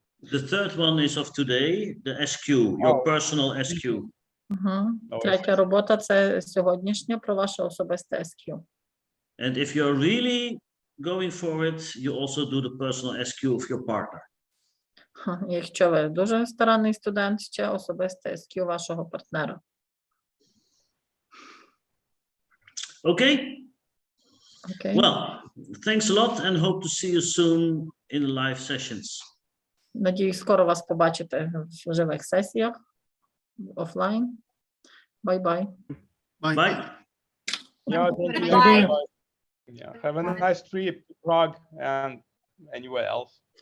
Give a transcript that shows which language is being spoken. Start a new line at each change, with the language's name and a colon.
English: The third one is of today, the SQ, your personal SQ.
Ukrainian: Третя робота – це сьогоднішня про ваше особисте SQ.
English: And if you're really going for it, you also do the personal SQ of your partner.
Ukrainian: Якщо ви дуже старанний студент, ще особисте SQ вашого партнера.
English: Okay? Okay. Well, thanks a lot and hope to see you soon in live sessions.
Ukrainian: Надіюсь, скоро вас побачити в живих сесіях, офлайн.
English: Bye-bye. Bye. Yeah, thank you. Bye. Yeah, have a nice trip to Prague and anywhere else.